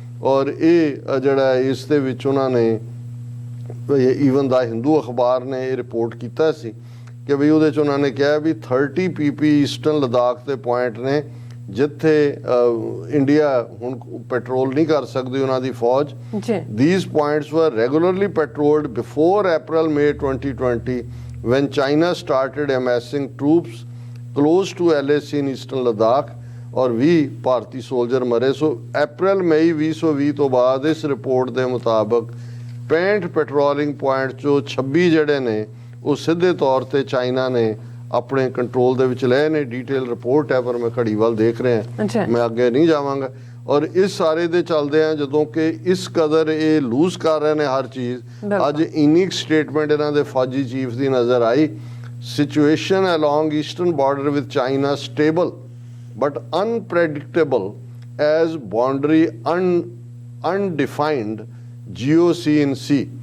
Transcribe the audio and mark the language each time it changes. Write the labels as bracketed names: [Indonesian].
[Punjabi] ਔਰ ਇਹ ਜਿਹੜਾ ਇਸ ਦੇ ਵਿੱਚ ਉਹਨਾਂ ਨੇ ਈਵਨ ਦਾ ਹਿੰਦੂ ਅਖਬਾਰ ਨੇ ਇਹ ਰਿਪੋਰਟ ਕੀਤਾ ਸੀ ਕਿ ਵੀ ਉਹਦੇ 'ਚ ਉਹਨਾਂ ਨੇ ਕਿਹਾ ਵੀ 30 PP ਈਸਟਰਨ ਲਦਾਖ ਦੇ ਪੁਆਇੰਟ ਨੇ ਜਿੱਥੇ ਇੰਡੀਆ ਹੁਣ ਪੈਟਰੋਲ ਨਹੀਂ ਕਰ ਸਕਦੀ ਉਹਨਾਂ ਦੀ ਫੌਜ। [English] These points were regularly patrolled before April-May 2020 when China started amassing troops close to LAC in eastern Ladakh [Punjabi] ਔਰ 20 ਭਾਰਤੀ ਸੋਲਜਰ ਮਰੇ। ਸੋ April-May 2020 ਤੋਂ ਬਾਅਦ ਇਸ ਰਿਪੋਰਟ ਦੇ ਮੁਤਾਬਕ 65 ਪੈਟਰੋਲਿੰਗ ਪੁਆਇੰਟ ਚੋਂ 26 ਜਿਹੜੇ ਨੇ ਉਹ ਸਿੱਧੇ ਤੌਰ ਤੇ ਚਾਈਨਾ ਨੇ ਆਪਣੇ ਕੰਟਰੋਲ ਦੇ ਵਿੱਚ ਲਏ ਨੇ। ਡਿਟੇਲ ਰਿਪੋਰਟ ਹੈ ਪਰ ਮੈਂ ਘੜੀ ਵੱਲ ਦੇਖ ਰਿਹਾ, ਮੈਂ ਅੱਗੇ ਨਹੀਂ ਜਾਵਾਂਗਾ। ਔਰ ਇਸ ਸਾਰੇ ਦੇ ਚੱਲਦੇ ਆ ਜਦੋਂ ਕਿ ਇਸ ਕਦਰ ਇਹ ਲੂਜ਼ ਕਰ ਰਹੇ ਨੇ ਹਰ ਚੀਜ਼, ਅੱਜ ਇੰਨੀ ਸਟੇਟਮੈਂਟ ਇਹਨਾਂ ਦੇ ਫੌਜੀ ਚੀਫ ਦੀ ਨਜ਼ਰ ਆਈ, [English] situation along eastern border with China stable but unpredictable as boundary undefined [Punjabi] GOC in C।